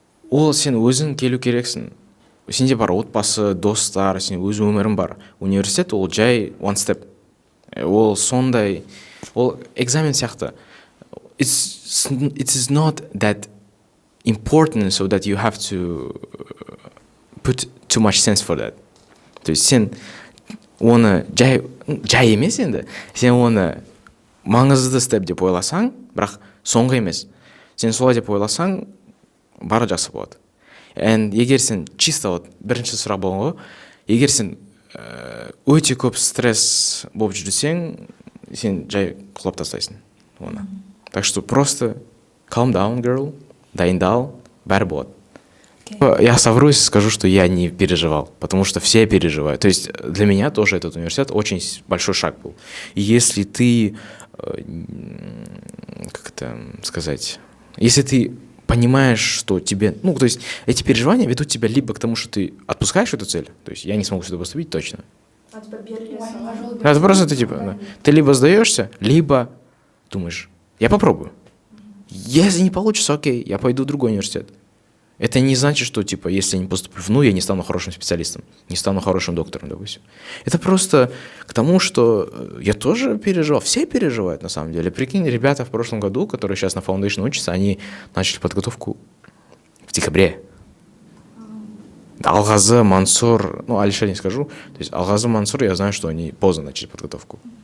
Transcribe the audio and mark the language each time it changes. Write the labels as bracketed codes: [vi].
[kk] Ол сен өзің келу керексің. Сенде бар отбасы, достар, сен өз өмірің бар. Университет ол жай [en] one step. [kk] Ол сондай, ол экзамен сияқты. [en] It is not that important so that you have to put too much sense for that. [kk] То есть сен оны жай емес енді. Сен оны маңызды степ деп ойласаң, бірақ соңғы емес. Сен солай деп ойласаң, бары жақсы болады. Егер сен чисто бірінші сұрақ болған ғой, егер сен өте көп стресс болып жүрсең, сен жай құлап тастайсың оны. [ru] Так что просто [en] calm down, girl, [kk] дайындал, бәрі болады. [ru] Я соврусь и скажу, что я не переживал, потому что все переживают. То есть для меня тоже этот университет очень большой шаг был. И если ты, как это сказать, если ты понимаешь, что тебе, то есть эти переживания ведут тебя либо к тому, что ты отпускаешь эту цель, то есть я не смогу сюда поступить точно. Это просто ты либо сдаешься, либо думаешь, я попробую. Если не получится, окей, я пойду в другой университет. Это не значит, что, если я не поступлю в я не стану хорошим специалистом, не стану хорошим доктором, допустим. Это просто к тому, что я тоже переживал. Все переживают, на самом деле. Прикинь, ребята в прошлом году, которые сейчас на Foundation учатся, они начали подготовку в декабре. Алгазы, Мансур, Алишер не скажу. То есть Алгазы, Мансур, я знаю, что они поздно начали подготовку.